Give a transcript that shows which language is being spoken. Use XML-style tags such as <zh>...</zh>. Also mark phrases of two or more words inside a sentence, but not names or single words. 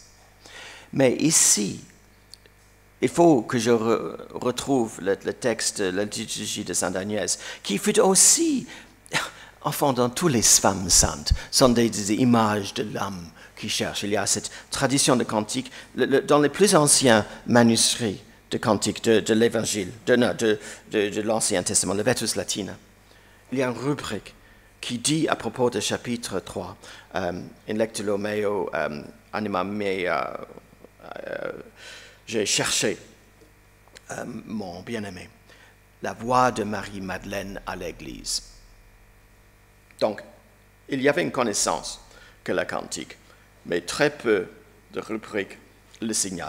<fr>Mais ici, il faut que je retrouve le texte de la liturgie de Sainte Agnès, qui fut aussi, enfin, dans toutes les femmes saintes, sont des images de l'âme qui cherche. Il y a cette tradition de cantique, dans les plus anciens manuscrits de cantique de l'Évangile, de l'Ancien Testament, le Vetus Latina. Il y a une rubrique qui dit à propos du chapitre 3,</fr> <la>in lectulo meo anima mea,</la> <fr>j'ai cherché mon bien-aimé, la voix de Marie-Madeleine à l'Église. Donc, il y avait une connaissance que la cantique, mais très peu de rubriques le signalent.</fr>